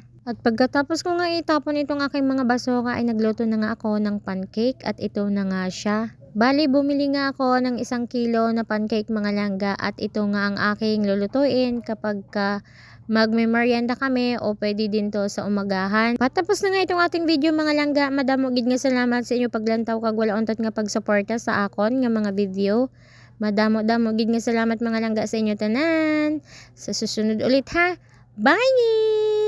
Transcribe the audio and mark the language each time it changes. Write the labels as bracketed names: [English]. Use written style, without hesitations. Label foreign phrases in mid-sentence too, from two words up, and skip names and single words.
[Filipino] At pagkatapos ko nga itapon itong aking mga basura ay nagluto na nga ako ng pancake at ito na nga siya. Bali, bumili nga ako ng 1 kilo na pancake mga langga at ito nga ang aking lulutuin kapag magme-merienda kami o pwede din to sa umagahan. Patapos na nga itong ating video mga langga. [Hiligaynon] Madamo gid nga salamat sa inyo paglantaw kag wala untat nga pagsuporta sa akon nga mga video. Madamo gid nga salamat mga langga sa inyo tanan. [Filipino] Sa susunod ulit ha. Bye!